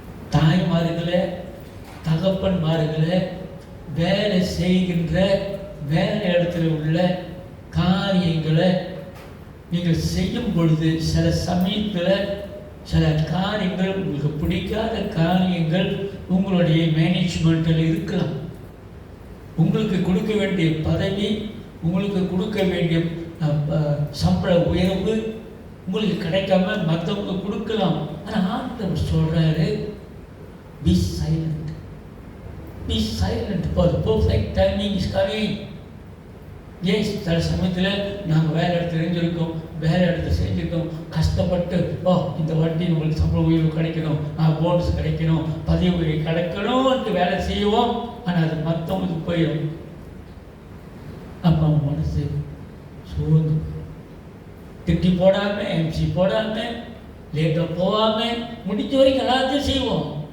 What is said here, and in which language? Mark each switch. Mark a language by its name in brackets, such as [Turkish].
[Tamil] தாய்மார்களே, தகப்பன்மார்களே, வேலை செய்கின்ற வேலை இடத்துல உள்ள காரியங்களை நீங்கள் செய்யும் பொழுது சில சமயத்தில் சில காரியங்கள் உங்களுக்கு பிடிக்காத காரியங்கள் உங்களுடைய மேனேஜ்மெண்ட்டில் இருக்கலாம். உங்களுக்கு கொடுக்க வேண்டிய பதவி, உங்களுக்கு கொடுக்க வேண்டிய சம்பள உயர்வு உங்களுக்கு கிடைக்காம மற்றவங்க கொடுக்கலாம். ஆனால் ஆண்டவர் சொல்கிறாரு, [English] be silent. Be silent, for the perfect timing is coming. [Tamil] ஏன் சில சமயத்தில் நாங்கள் வேலை இடத்துல தெரிஞ்சிருக்கோம், வேலை இடத்துல செஞ்சுருக்கோம், கஷ்டப்பட்டு இந்த வாட்டி உங்களுக்கு சம்பள உயர்வு கிடைக்கணும், போனஸ் கிடைக்கணும், பதவி உயர்வு கிடைக்கணும்ட்டு வேலை செய்வோம். ஆனால் அது மற்றவங்களுக்கு போயிடும். அப்போ அவங்க மனசு சோர்ந்து திட்டி போடாமல், எம்சி போடாமல், லேட்டாக போகாமல் முடிஞ்ச வரைக்கும் எல்லாத்தையும் செய்வோம்.